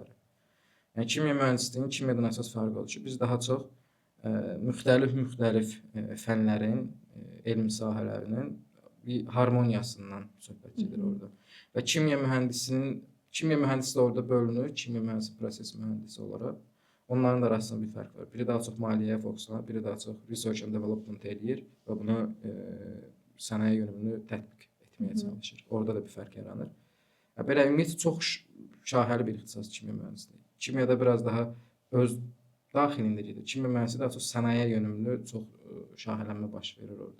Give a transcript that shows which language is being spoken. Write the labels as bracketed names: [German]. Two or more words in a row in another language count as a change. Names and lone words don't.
[Azerbaijani] Yəni kimya mühəndisliyinin kimyadan əsas fərqi odur ki, biz daha çox müxtəlif fənlərin, elmi sahələrinin bir harmoniyasından söhbət gedir orada. Və kimya mühəndisi orada bölünür, kimya mühəndisi proses mühəndisi olaraq. Onların da arasında bir fərq var. Biri daha çox maliyyəyə fokuslanır, biri daha çox [English] research and development [Azerbaijani] edir və bunu sənaye yönümlü tətbiq etməyə çalışır. Orada da bir fərq yaranır. Belə ümumiyyətlə çox şaxəli bir ixtisas kimya mühəndisliyi. Kimyada biraz daha öz daxilində gedir. Kimya mühəndisliyi daha çox sənaye yönümlü çox şaxələnmə baş verir orada.